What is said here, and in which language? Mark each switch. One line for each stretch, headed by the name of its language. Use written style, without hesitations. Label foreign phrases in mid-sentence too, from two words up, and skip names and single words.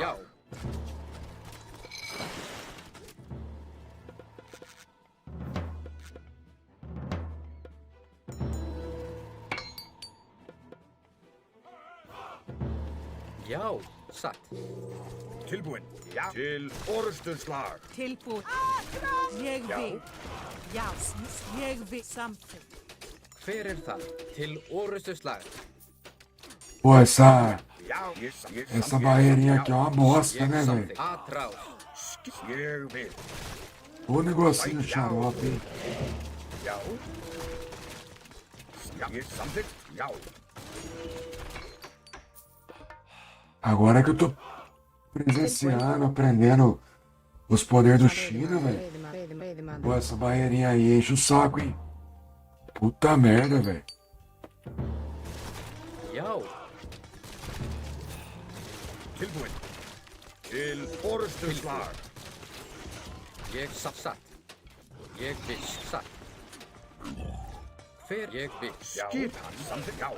Icelandic: Já. Já, satt. Tilbúin. Já. Til orustuslag. Tilbúin. Ég vil. Já, ég vil samþykkt. Hver þar? Til orustuslag.
Portuguese: Pô, essa barreirinha aqui é uma bosta, né, velho? Atrás.
Icelandic: Ég vil.
Portuguese: Ô negocinho xarope, hein?
Icelandic: Já. Ég samþykkt. Já.
Portuguese: Agora que eu tô presenciando, aprendendo os poderes do China, velho. Pô, essa barreirinha aí enche o saco, hein? Puta merda, velho.
Icelandic: Já. Tilbúin. Til orustuslag. Ég satt. Ég viss satt. Hver ég viss. Skipan. Samþykkt. Já.